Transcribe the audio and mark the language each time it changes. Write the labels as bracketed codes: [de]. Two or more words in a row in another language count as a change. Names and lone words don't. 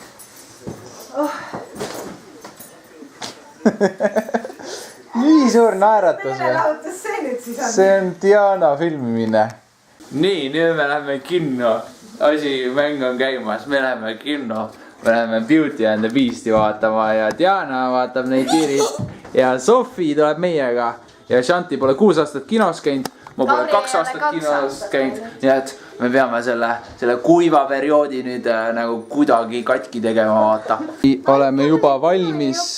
[et] Nii suur naeratus. Lahutus see nüüd siis on? See on Diana filmimine. Nii, nüüd me läheme kinno. Mäng on käimas, me läheme kinno. Me läheme Beauty and the Beasti vaatama ja Diana vaatab neid tiirid. Ja Sofi tuleb meiega. Ja Shanti pole 6 aastat kinos käinud. Ma pole 2 aastat kinos käinud. Nii et me peame selle kuiva perioodi nüüd nagu kuidagi katki tegema vaata. Oleme juba valmis.